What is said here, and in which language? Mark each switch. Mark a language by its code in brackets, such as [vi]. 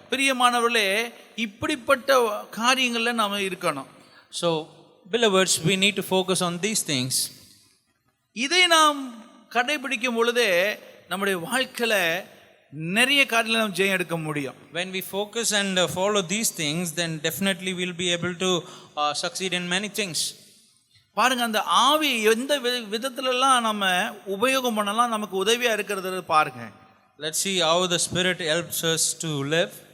[ta] பிரியமானவர்களே, இப்படிப்பட்ட காரியங்கள்ல நாம இருக்கணும். [en] So, beloveds, we need to focus on these things. [ta] இதை நாம் கடைபிடிக்கும் பொழுதே நம்முடைய வாழ்க்கையில நிறைய காரியங்களை நாம் ஜெயம் எடுக்க முடியும். [en] When we focus and follow these things, then definitely we'll be able to succeed in many things. [ta] பாருங்க, அந்த ஆவி எந்த விதத்துலலாம் நம்ம உபயோகம் பண்ணலாம், நமக்கு உதவியா இருக்கிறது பாருங்க. [en] Let's see how the Spirit helps us to live.